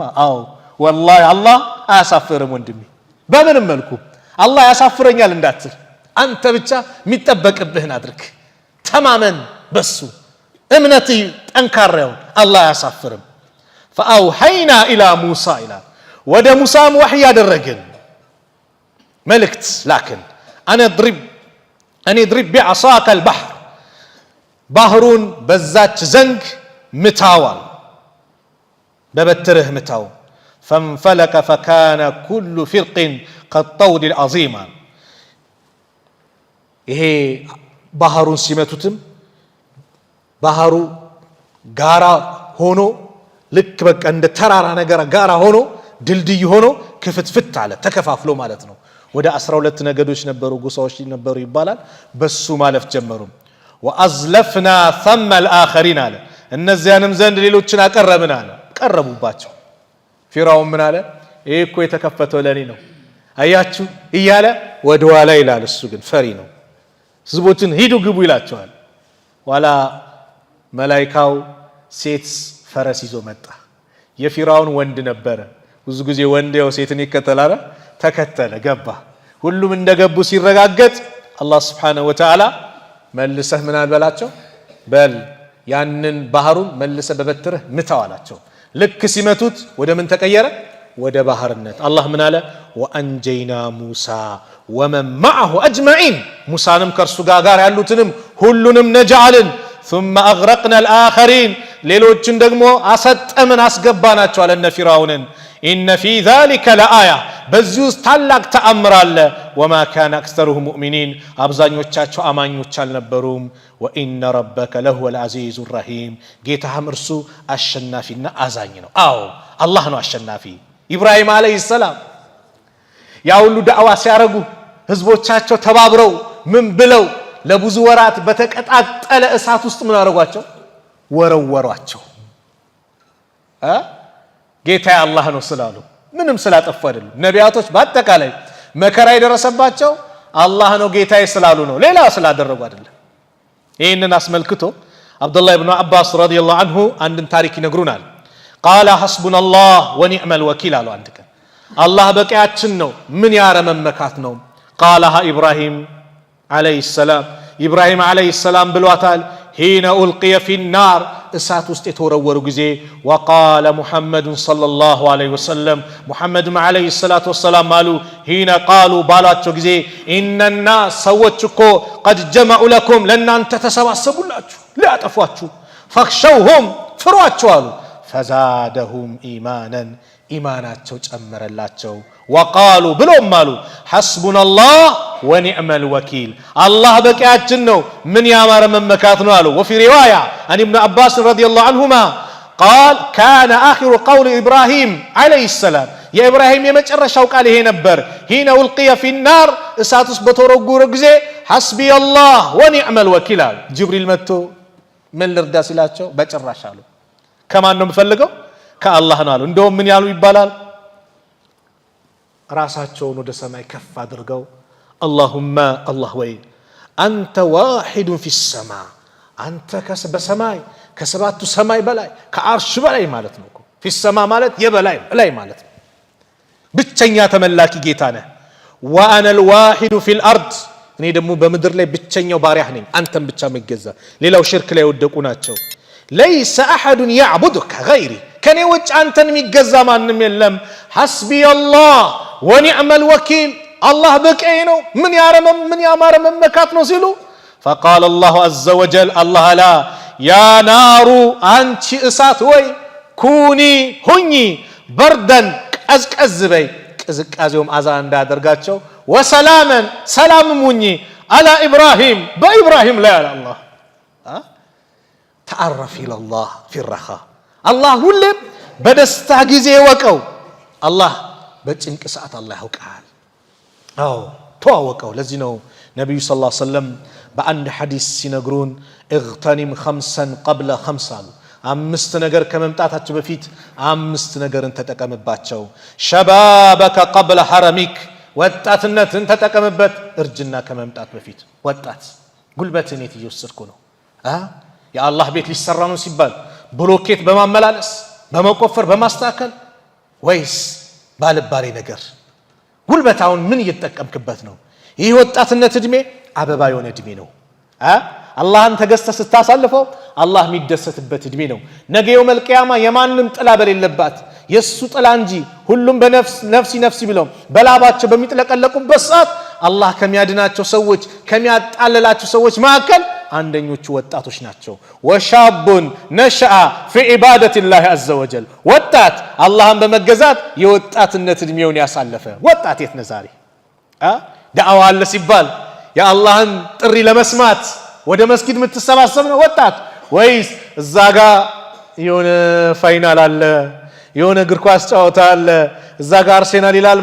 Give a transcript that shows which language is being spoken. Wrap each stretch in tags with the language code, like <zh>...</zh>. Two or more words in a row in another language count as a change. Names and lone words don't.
<am>አዎ ወላሂ አላህ አያሳፍርም ወንድሜ። በምንም መልኩ አላህ ያሳፍረኛል እንዳትል አንተ ብቻ የሚጠበቅብህን አድርግ፣ ተማመን በሱ እምነት ጠንካራውን አላህ ያሳፍርም።</am> <ar>فأوحينا إلى موسى إلى</ar> <am>ወደ ሙሳም ወህይ ያደረግን መልእክት ላክን</am> <ar>أن اضرب بعصاك البحر</ar> <am>ባህሩን በዛች ዘንግ ምታዋል በበትርህ ምታው</am> <ar>فانفلق فكان كل فرق كالطود العظيم።</ar> <am>ይሄ ባህሩን ሲመቱትም ባህሩ ጋራ ሆኖ ልክ በቃ እንደ ተራራ ነገር ጋራ ሆኖ ድልድይ ሆኖ ክፍትፍት አለ ተከፋፍሎ ማለት ነው። ወደ 12 ነገዶች ነበሩ ጎሳዎች ነበሩ ይባላል። በሱ ማለፍ ጀመሩ።</am> <ar>وأزلفنا ثم الآخرين</ar> <am>አለ እነዚያንም ዘንድ ሌሎችን አቀረብን አለ። ቀረቡባቸው። ፊራውን ምን አለ? ይሄ እኮ የተከፈተው ለኔ ነው አያችሁ እያለ ወደ ኋላ ይላል። እሱ ግን ፈሪ ነው። ህዝቦችን ሂዱ ግቡ ይላቸዋል። ዋላ መላእክታው ሴት ፈረስ ይዞ መጣ። የፊራውን ወንድ ነበረ። ብዙ ጊዜ ወንድ ያው ሴትን ይከተላል። ተከተለ ገባ። ሁሉም እንደገቡ ሲረጋገጥ አላህ</am> <ar>سبحانه وتعالى</ar> <am>መልሰህ ምን አልበላቸው በል ያንን ባህሩን መልሰህ በበትርህ ምታው አላቸው። ልክ ሲመቱት ወደ ምን ተቀየረ? ወደ ባህርነት አላህ ምን አለ</am> <ar>وأنجينا موسى ومن معه أجمعين</ar> <am>ሙሳንም ከርሱ ጋር ያሉትንም ሁሉንም ነጃልን</am> <ar>ثم اغرقنا الاخرين</ar> <am>ሌሎችን ደግሞ አሰጠምን አስገባናቸው አለ እነ ፊራውንን</am> <ar>ان في ذلك لآية</ar> <am>በዚህ ውስጥ ታላቅ ተአምር አለ</am> <ar>وما كان اكثرهم مؤمنين</ar> <am>አብዛኞቻቸው አማኞች አልነበሩም</am> <ar>وان ربك لهو العزيز الرحيم</ar> <am>ጌታህም እርሱ አሸናፊና አዛኝ ነው አዎ አላህ ነው አሸናፊ ኢብራሂም</am> <ar>عليه السلام</ar> <am>ያ ሁሉ ዳዕዋ ሲያረጉ ህዝቦቻቸው ተባብረው ምን ብለው ለብዙ ወራት በተቀጣጠለ እሳት ውስጥ ምን አረጋቸው ወረወሯቸው ጌታ አላህ ነው ስላሉ ምንም ስላጠፉ አይደለም ነቢያቶች በአጠቃላይ መከራ የደረሰባቸው አላህ ነው ጌታዬ ስላሉ ነው ሌላ ስላደረጉ አይደለም ይሄንን አስመልክቶ አብዱላህ ኢብኑ አባስ</am> <ar>رضي الله عنه</ar> <am>አንድን ታሪክ ይነግሩናል</am> <ar>قال حسبنا الله ونعم الوكيل</ar> <am>አሉ አንድ ቀን አላህ በቂያችን ነው ምን ያረመመካት ነው</am> <ar>قالها ابراهيم عليه السلام ابراهيم عليه السلام</ar> <am>ብሏታል</am> <ar>حين القي في النار</ar> <am>እሳት ውስጥ የተወረወሩ ጊዜ</am> <ar>وقال محمد صلى الله عليه وسلم محمد عليه الصلاه والسلام</ar> <am>አሉ</am> <ar>حين قالوا</ar> <am>ባሏቸው ጊዜ</am> <ar>ان الناس</ar> <am>ሰዎች እኮ</am> <ar>قد جمعوا لكم</ar> <am>ለናንተ ተሰባሰቡላችሁ ሊያጠፏችሁ</am> <ar>فخشوهم</ar> <am>ፍሯቸው አሉ</am> <ar>فزادهم ايمانا ايماناቸው</ar> <am>ጨመረላቸው وقالوا ብሎም አሉ</am> <ar>حسبنا الله ونعم الوكيل الله</ar> <am>በቂያችን ነው ምን ያማረ መመካት ነው አሉ</am> <ar>وفي روايه عن ابن عباس رضي الله عنهما قال كان اخر قول ابراهيم عليه السلام يا ابراهيم</ar> <am>የመጨረሻው ቃል ይሄ ነበር</am> <ar>حين القي في النار</ar> <am>እሳት ውስጥ በተወረወረ ጊዜ</am> <ar>حسبي الله ونعم الوكيل</ar> <am>ጅብሪል መጥቶ ምን ልርዳ ሲላቸው በጭራሽ አሉ ከማን ነው የምፈልገው ከአላህ ነው አሉ እንደውም ምን ያሉ ይባላል ራሳቸውን ወደ ሰማይ ከፍ አድርገው</am> <ar>اللهم الله</ar> <am>ወይ አንተ ዋሂድ</am> <ar>في السماء</ar> <am>አንተ በሰማይ ከሰባቱ ሰማይ በላይ ከአርሽ በላይ ማለት ነው</am> <ar>في السماء</ar> <am>ማለት የበላይ ላይ ማለት ነው ብቸኛ ተመላኪ ጌታ ነህ</am> <ar>وانا الواحد في الارض</ar> <am>እኔ ደግሞ በምድር ላይ ብቸኛው ባሪያህ ነኝ አንተም ብቻ መገዛ ሌላው ሽርክ ላይ ወደቁ ናቸው</am> <ar>ليس احد يعبدك غيري</ar> <am>ከኔ ውጭ አንተን የሚገዛ ማንም የለም</am> <ar>حسبي الله ونعم الوكيل الله</ar> <am>በቂዬ ነው ምን ያማረ መመካት ነው ሲሉ</am> <ar>فقال الله عز وجل الله لا يا نار</ar> <am>አንቺ እሳት ወይ ኩኒ ሁኚ በርደን ቀዝቀዝ በይ ቅዝቃዜውም አዛ እንዳደርጋቸው</am> <ar>وسلاما سلام</ar> <am>ሁኚ</am> <ar>على ابراهيم</ar> <am>በኢብራሂም ላይ አለ አላህ</am> <ar>تعرف الى الله في الرخاء الله</ar> <am>ሁሌም በደስታ ጊዜ ወቀው አላህ በጭንቅ ሰዓት አላህ ያውቃል አዎ ተዋወቀው ለዚህ ነው ነብዩ</am> <ar>صلى الله عليه وسلم</ar> <am>በአንድ ሐዲስ ሲነግሩን</am> <ar>اغتنم خمسا قبل خمسة</ar> <am>አምስት ነገር ከመምጣታቸው በፊት አምስት ነገርን ተጠቀምባቸው</am> <ar>شبابك قبل حرمك</ar> <am>ወጣትነትን ተጠቀምበት እርጅና ከመምጣት በፊት ወጣት ጉልበትን እየወሰድኩ ነው የአላህ ቤት ሊሰራ ነው ሲባል ብሎኬት በማመላለስ በመቆፈር በማስተካከል ወይስ ባልባሌ ነገር ጉልበታውን ምን እየተጠቀምክበት ነው ይህ ወጣትነት እድሜ አበባ የሆነ እድሜ ነው አላህን ተገዝተህ ስታሳልፈው አላህ የሚደሰትበት እድሜ ነው ነገ</am> <ar>يوم القيامة</ar> <am>የማንም ጥላ በሌለባት የሱ ጥላ እንጂ ሁሉም በነፍሲ ብለው በላባቸው በሚጥለቀለቁበት ሰዓት አላህ ከሚያድናቸው ሰዎች ከሚያጣለላቸው ሰዎች መካከል አንደኞቹ ወጣቶች ናቸው</am> <ar>وشاب نشأ في عبادة الله عز وجل</ar> <am>ወጣት አላህን በመገዛት የወጣትነት እድሜውን ያሳለፈ ወጣት የት ነው ዛሬ ዳዕዋ አለ ሲባል የአላህን ጥሪ ለመስማት ወደ መስጊድ የምትሰባሰብ ነው ወጣት ወይስ እዛ ጋር የሆነ ፋይናል አለ የሆነ እግር ኳስ ጨዋታ አለ እዛ ጋር አርሴናል ይላል</am>